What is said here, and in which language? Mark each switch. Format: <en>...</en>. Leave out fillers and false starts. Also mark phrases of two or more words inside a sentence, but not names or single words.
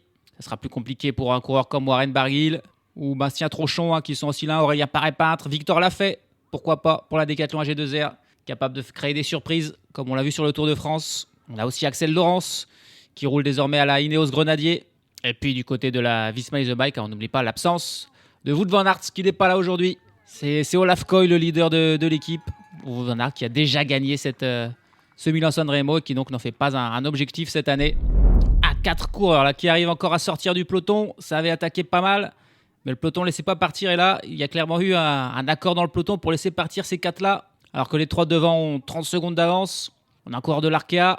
<fr>Ça sera plus compliqué pour un coureur comme Warren Barguil ou Bastien Trochon qui sont aussi là, Aurélien Paré-Peintre, Victor Lafay, pourquoi pas, pour la Décathlon AG2R, capable de créer des surprises, comme on l'a vu sur le Tour de France. On a aussi Axel Laurence, qui roule désormais à la Ineos Grenadier. Et puis du côté de la Visma Lease Bike, on n'oublie pas l'absence de Wout van Aert, qui n'est pas là aujourd'hui. C'est Olaf Koy, le leader de l'équipe. Wout van Aert qui a déjà gagné ce Milan-San Remo et qui donc n'en fait pas un objectif cette année. 4 coureurs là, qui arrivent encore à sortir du peloton. Ça avait attaqué pas mal, mais le peloton ne laissait pas partir. Et là, il y a clairement eu un accord dans le peloton pour laisser partir ces 4-là. Alors que les 3 devant ont 30 secondes d'avance. On a un coureur de l'Arkea.</fr>